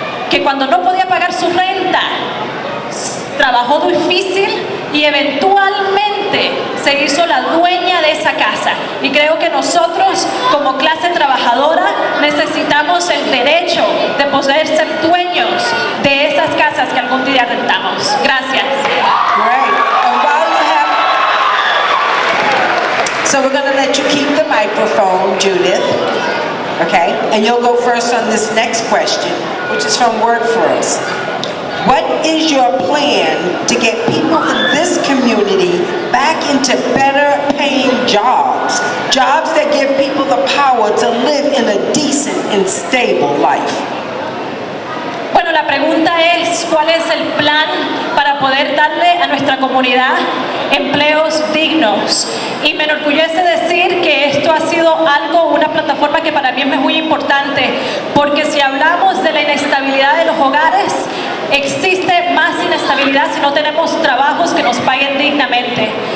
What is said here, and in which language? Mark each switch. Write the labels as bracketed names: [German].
[Spanish] que cuando no podía pagar su renta, trabajó difícil y eventualmente se hizo la dueña de esa casa. Y creo que nosotros como clase trabajadora necesitamos el derecho de poder ser dueños de esas casas que algún día rentamos. Gracias. [English] Great. And while you have, so we're going to let you keep the microphone, Judith. Okay? And you'll go first on this next question, which is from Workforce. What is your plan to get people in this community back into better paying jobs? Jobs that give people the power to live in a decent and stable life. [Spanish] Bueno, la pregunta es, ¿cuál es el plan para poder darle a nuestra comunidad empleos dignos? Y me enorgullece decir que esto ha sido una plataforma que para mí es muy importante, porque si hablamos de la inestabilidad de los hogares, existe más inestabilidad si no tenemos trabajos que nos paguen dignamente.